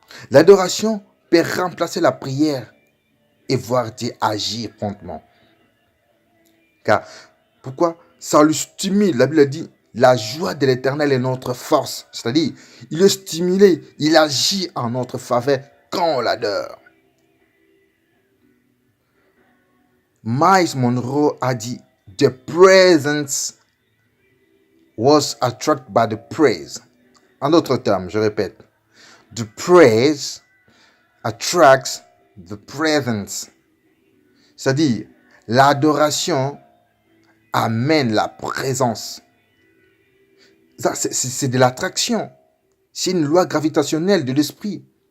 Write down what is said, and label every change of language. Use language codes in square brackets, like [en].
[fr] L'adoration peut remplacer la prière et voir Dieu agir promptement. Car, pourquoi? Ça le stimule. La Bible dit, la joie de l'Éternel est notre force. C'est-à-dire, il est stimulé, il agit en notre faveur quand on l'adore. [en] Miles Monroe [fr] a dit, [en] the presence was attracted by the praise. [fr] En d'autres termes, je répète, [en] the praise attracts the presence. [fr] C'est-à-dire, l'adoration amène la présence. Ça, c'est de l'attraction. C'est une loi gravitationnelle de l'esprit.